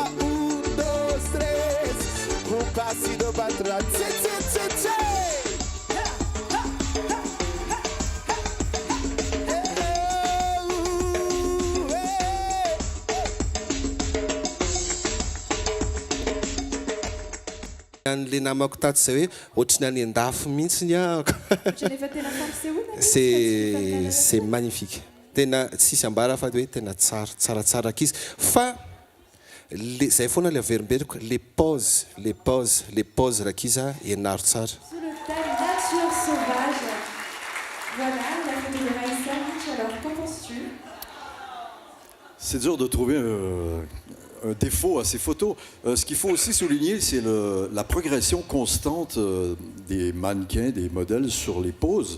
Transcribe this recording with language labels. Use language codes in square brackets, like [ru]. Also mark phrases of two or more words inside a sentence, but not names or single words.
[es] 1, 2, 3, un pasito para atrás. [mg] Le namako tato zay hoe ohatrany any andafo mihitsy [fr] c'est magnifique, [mg] tena tsisy ambara fa hoe tena tsaratsara akizy fa zay foana le averimberiko [fr] les poses [mg] rakiza ianaro tsara. [fr] Sur le thème nature sauvage. Voilà la photo de Maïssa. Alors qu'en penses-tu? C'est dur de trouver un défaut à ces photos. Ce qu'il faut aussi souligner, c'est la progression constante des mannequins, des modèles sur les poses.